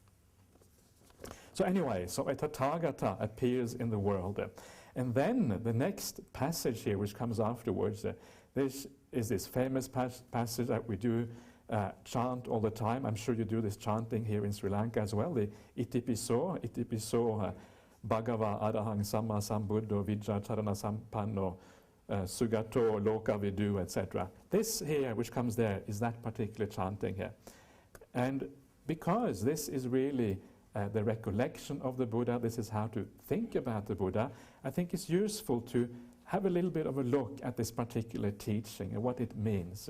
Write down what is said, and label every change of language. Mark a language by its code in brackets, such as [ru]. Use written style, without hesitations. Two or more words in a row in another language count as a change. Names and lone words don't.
[en] So anyway, so a Tathagata appears in the world. And then the next passage here, which comes afterwards, this is this famous passage that we do chant all the time. I'm sure you do this chanting here in Sri Lanka as well. [pi] The Itipiso, Bhagava Arahang Samma Sambuddho Vijja Charana Sampanno Sugato Loka Vidu, [en] etc. This here, which comes there, is that particular chanting here. And because this is really the recollection of the Buddha, this is how to think about the Buddha, I think it's useful to have a little bit of a look at this particular teaching and what it means.